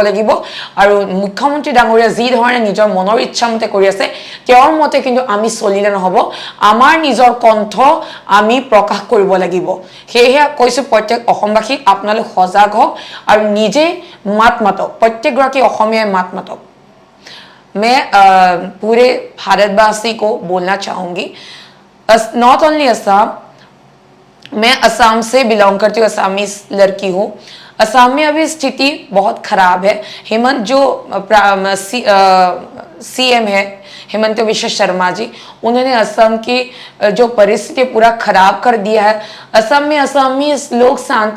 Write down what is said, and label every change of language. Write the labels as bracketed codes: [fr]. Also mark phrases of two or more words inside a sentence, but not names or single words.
[as] লাগিব আৰু মুখ্যমন্ত্ৰী ডাঙৰীয়া যি ধৰণে নিজৰ মনৰ ইচ্ছামতে কৰি আছে তেওঁৰ মতে কিন্তু আমি চলিলে নহব আমাৰ নিজৰ কণ্ঠ আমি প্ৰকাশ কৰিব লাগিব সেয়েহে কৈছো প্ৰত্যেক অসমবাসীক আপোনালোক সজাগ হওক আৰু নিজে মাত মাতক প্ৰত্যেকগৰাকী অসমীয়াই মাত মাতক [hi] मैं पूरे भारतवासी को बोलना चाहूँगी [en] not only [hi] असम मैं असम से बिलोंग करती हूँ असमीज लड़की हूँ असम में अभी स्थिति बहुत खराब है हेमंत जो सीएम है हेमंत विश्व शर्मा जी उन्होंने असम की जो परिस्थिति पूरा खराब कर दिया है असम में असमी लोग शांति